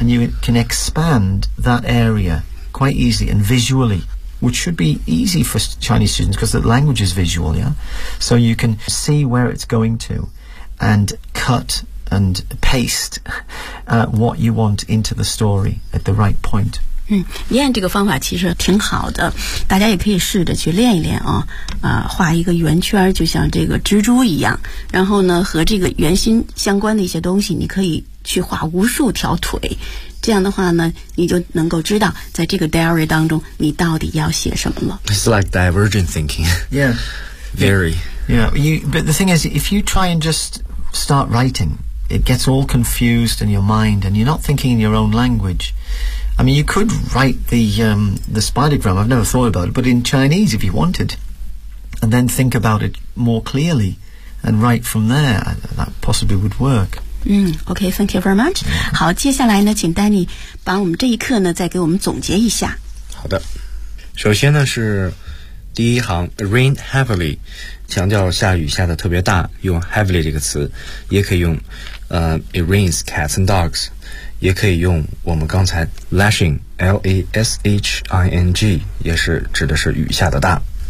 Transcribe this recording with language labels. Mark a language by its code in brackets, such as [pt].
[en] And you can expand that area quite easily and visually. Which should be easy for Chinese students because the language is visual, yeah? So you can see where it's going to and cut and paste what you want into the story at the right point. [zh] 练这个方法其实挺好的，大家也可以试着去练一练啊，画一个圆圈，就像这个蜘蛛一样，然后呢，和这个圆心相关的一些东西，你可以去画无数条腿。这样的话呢，你就能够知道在这个 diary 当中你到底要写什么了。 [en] It's like divergent thinking. Yeah. Very. Yeah. But the thing is, if you try and just start writing, it gets all confused in your mind and you're not thinking in your own language. I mean, you could write the spidergram, I've never thought about it, but in Chinese if you wanted, and then think about it more clearly and write from there, that possibly would work. Okay, thank you very much. [zh] 好，接下来呢，请丹尼把我们这一课呢再给我们总结一下。好的，首先呢是第一行 rain heavily， 强调下雨下的特别大，用 heavily 这个词，也可以用 [en] it rains cats and dogs， [zh] 也可以用我们刚才 lashing l a s h i n g， 也是指的是雨下的大。